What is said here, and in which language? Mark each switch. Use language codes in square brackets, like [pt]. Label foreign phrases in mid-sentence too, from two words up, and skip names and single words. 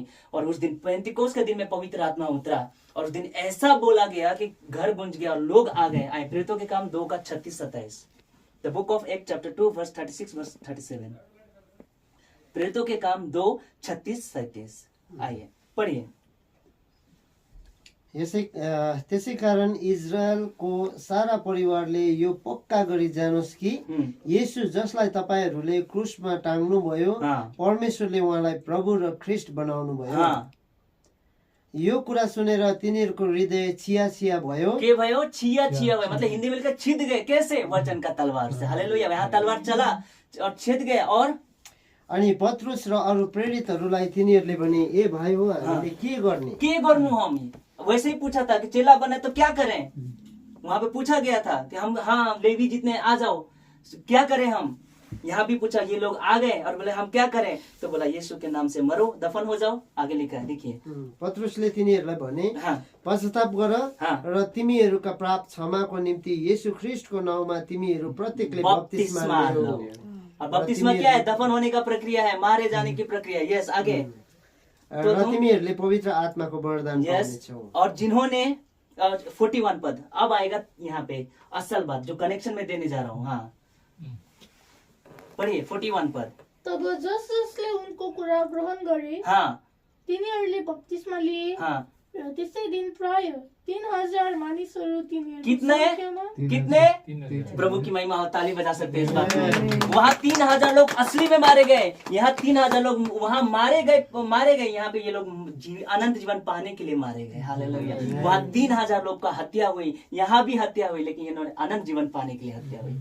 [hi] और उस दिन पेंतिकोस के दिन में पवित्र आत्मा उतरा, और उस दिन ऐसा बोला गया कि घर गूंज गया और लोग आ गए। आए प्रेरितों के काम 2 का 36-27, [en] The Book of Act chapter 2 verse 36 verse 37. [hi] प्रेरितों के काम 2 36-37। आइए पढ़िए। [ne] त्यसै कारण इजरायलको सारा परिवारले यो पक्का गरी जानोस् कि येशू जसलाई तपाईहरूले क्रुसमा टाङ्नुभयो, परमेश्वरले उहाँलाई प्रभु र ख्रिस्ट बनाउनु भयो। यो कुरा सुनेर तिनीहरूको हृदय छिया भयो। के भयो? छिया भयो, [hi] मतलब हिंदी में लिखा छिद गए। कैसे? वचन का तलवार से। हालेलुया। यहाँ तलवार चला और छिद गए। और [ne] अनि पत्रुस र अरू प्रेरितहरूलाई तिनीहरूले भने, ए भाइ हो, हामीले के गर्नु हम? [hi] वैसे ही पूछा था कि चेला बने तो क्या करें। वहां पे पूछा गया था कि हम, हाँ लेवी जितने आ जाओ, क्या करें हम। यहाँ भी पूछा, ये लोग आ गए और बोले हम क्या करें, तो बोला यीशु के नाम से मरो, दफन हो जाओ। आगे लिखा है, देखिए। [ne] पत्रुसले तिनीहरूलाई भने, पश्चाताप गर र तिमीहरूका प्राप्त क्षमाको निम्ति येशू ख्रिस्टको नाउँमा तिमीहरू प्रत्येकले बप्तिस्मा लियो। [hi] अब बप्तिस्मा क्या है? दफन होने का प्रक्रिया है, मारे जाने की प्रक्रिया। यस, आगे। [ne] तो तिमीहरूले पवित्र आत्माको वरदान पाउनेछौ। [hi] और जिन्होंने 41 पद अब आएगा यहाँ पे असल बात जो कनेक्शन में देने जा रहा हूँ। हाँ पढ़िए 41 पद। [ne] तब जस जसले उनको कुरा ग्रहण गरे, तिनीहरूले बप्तिस्मा लिए। र त्यसै दिन प्राय 3000 मानिसहरू [hi] कितने प्रभु की महिमा हो, ताली बजा सकते हैं इस बात में। वहाँ 3000 लोग असली में मारे गए, यहाँ 3000 लोग वहाँ मारे गए। यहाँ पे ये लोग अनंत जीवन पाने के लिए मारे गए। हालेलुया। वहाँ 3000 लोग का हत्या हुई, यहाँ भी हत्या हुई, लेकिन इन्होंने अनंत जीवन पाने के लिए हत्या हुई।